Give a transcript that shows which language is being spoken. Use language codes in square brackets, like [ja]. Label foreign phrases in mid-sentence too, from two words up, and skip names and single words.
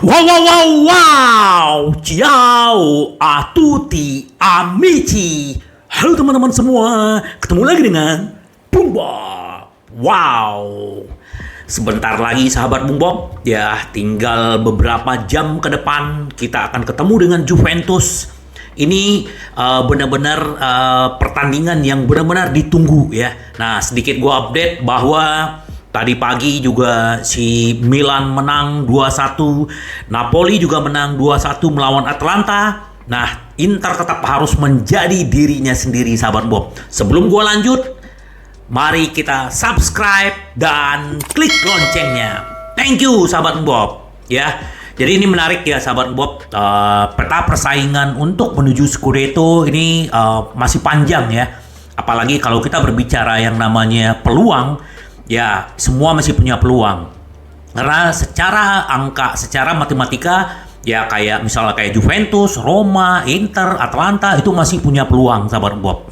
[it] Wow, wow, wow, wow. Ciao a tutti amici. [id] Halo teman-teman semua. Ketemu lagi dengan Bung Bob. Wow. Sebentar lagi sahabat Bung Bob. Ya, tinggal beberapa jam ke depan kita akan ketemu dengan Juventus. Ini benar-benar pertandingan yang benar-benar ditunggu ya. Nah, sedikit gua update bahwa tadi pagi juga si Milan menang 2-1, Napoli juga menang 2-1 melawan Atalanta. Nah, Inter tetap harus menjadi dirinya sendiri, sahabat Bob. Sebelum gua lanjut, mari kita subscribe dan klik loncengnya. [en] Thank you, [id] sahabat Bob. Ya, jadi ini menarik ya, sahabat Bob. Peta persaingan untuk menuju Scudetto ini masih panjang ya. Apalagi kalau kita berbicara yang namanya peluang. Ya, semua masih punya peluang. Karena secara angka, secara matematika, ya kayak misalnya kayak Juventus, Roma, Inter, Atalanta itu masih punya peluang, sahabat Bob.